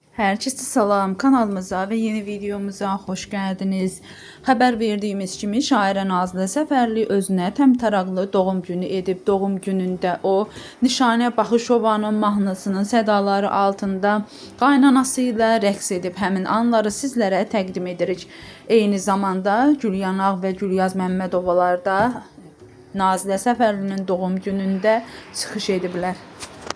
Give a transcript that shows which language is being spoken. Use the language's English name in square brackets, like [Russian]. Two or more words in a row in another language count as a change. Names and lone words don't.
[Turkish] Herkese salam, kanalımıza ve yeni videomuza hoş geldiniz. [Azerbaijani] Haber verdiğimiz kimi şairə Nazilə Səfərli özünə təmtəraqlı doğum günü edib. Doğum günündə o Nişanə Baxışovanın mahnısının sədaları altında qaynanası ilə rəqs edib. Həmin anları sizlərə təqdim edirik. Eyni zamanda Gülyanaq və Gülyaz Məmmədovalar da Nazilə Səfərlinin doğum günündə çıxış ediblər.